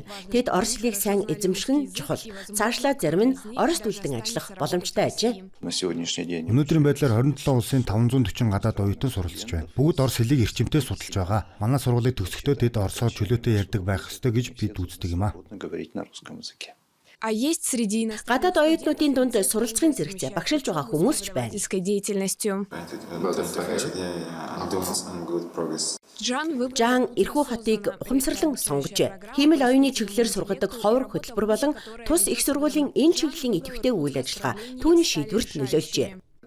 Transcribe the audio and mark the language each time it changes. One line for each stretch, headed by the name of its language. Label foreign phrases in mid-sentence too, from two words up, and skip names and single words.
Mongolian: Тэд орос хэлийг сайн эзэмших нь чухал. Цаашлаад зарим нь орос үлдэн ажиллах боломжтой ажээ. Өнөөдрийн байдлаар 27 улсын 540 гадаад оюутан суралцж байна. Бүгд орос хэлийг эрчимтэй судалж байгаа. Манай сургуулийг төгсөхдөө тэд оросоор чөлөөтэй ярьдаг байх ёстой гэж бид үздэг юм аа.
Russian: А есть среди нас
Mongolian: Гадаад оюутнуудын дунд суралцахын зэрэгцээ багшилж байгаа хүмүүс ч байна.
Russian: деятельностью.
Mongolian: Жан эрхүү хотыг ухамсарлан сонгожээ. Хиймэл оюуны чиглэлээр сургадаг ховор хөтөлбөр болон тус их сургуулийн энэ чиглэлийн идэвхтэй үйл ажиллагаа түүний шийдвэрт нөлөөлжээ.